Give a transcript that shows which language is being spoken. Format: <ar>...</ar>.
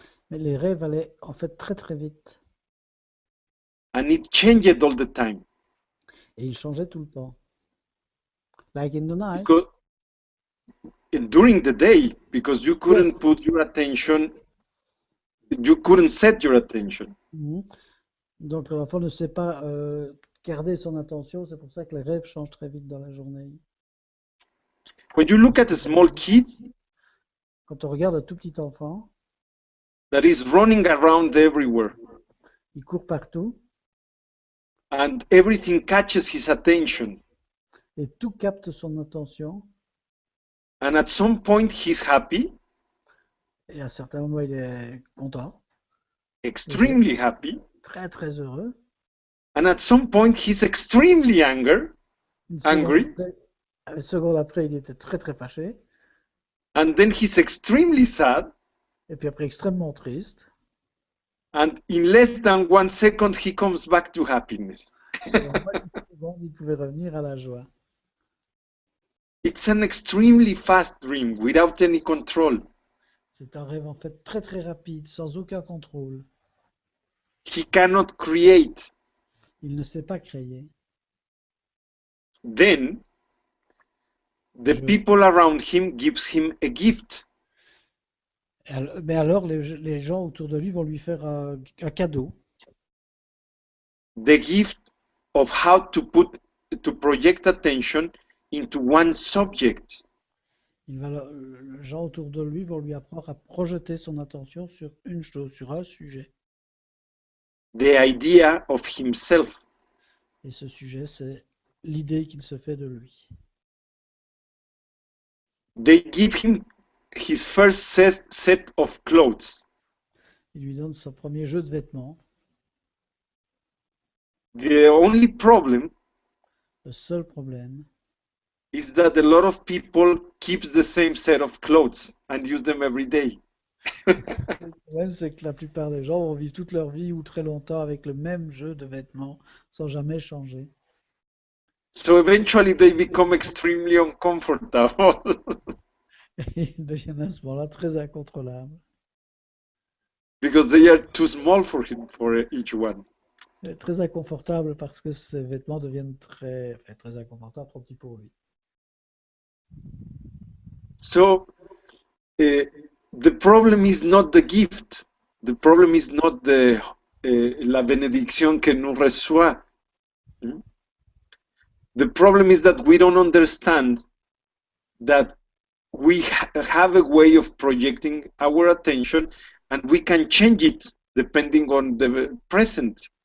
<fr>Mais les rêves allaient en fait très très vite.</fr> <en>and it changed all the time.</en> <fr>Et ils changeaient tout le temps.</fr> <en>Like in the night. Because during the day, because you couldn't put your attention, you couldn't set your attention.</en> <fr>Donc l'enfant ne sait pas garder son attention, c'est pour ça que les rêves changent très vite dans la journée.</fr> <en>When you look at a small kid</en> <fr>Quand on regarde un tout petit enfant,</fr> <en>that is running around everywhere,</en> <fr>il court partout</fr> <en>and everything catches his attention,</en> <fr>et tout capte son attention.</fr> <en>and at some point he's happy,</en> <fr>Et à un certain moment, il est content,</fr> <en>extremely happy,</en> <fr>très très heureux.</fr> <en>and at some point he's extremely angry,</en> <fr>Une seconde après, il était très très fâché.</fr> <en>and then he's extremely sad,</en> <fr>Et puis après, extrêmement triste.</fr> <en>and in less than 1 second he comes back to happiness.</en> <fr>Et en moins d'une seconde, il pouvait revenir à la joie.</fr> <en>It's an extremely fast dream without any control.</en> <fr>C'est un rêve en fait très très rapide, sans aucun contrôle.</fr> <en>He cannot create.</en> <fr>Il ne sait pas créer.</fr> <en>Then the people around him gives him a gift.</en> <fr>Mais alors, les gens autour de lui vont lui faire un cadeau.</fr> <en>The gift of how to project attention into one subject.</en> <fr>Les gens autour de lui vont lui apprendre à projeter son attention sur une chose, sur un sujet.</fr> <en>The idea of himself.</en> <fr>Et ce sujet, c'est l'idée qu'il se fait de lui.</fr> <en>They give him his first set of clothes.</en> <fr>Il lui donne son premier jeu de vêtements.</fr> <en>The only problem</en> <fr>Le seul problème,</fr> <en>is that a lot of people keeps the same set of clothes and use them every day.</en> <fr>le problème, c'est que la plupart des gens vont vivre toute leur vie ou très longtemps avec le même jeu de vêtements sans jamais changer.</fr> <en>So eventually they become extremely uncomfortable.</en> <fr>Et ils deviennent à ce moment-là très incontrôlables.</fr> <en>Because they are too small for each one.</en> <fr>Très inconfortables parce que ces vêtements deviennent très inconfortables, trop petits pour lui.</fr> <en>So the problem is not the gift. The problem is not</en> <fr>la benedicción que nous reçoit.</fr> <en>The problem is that we don't understand that we have a way of projecting our attention and we can change it depending on the present.</en>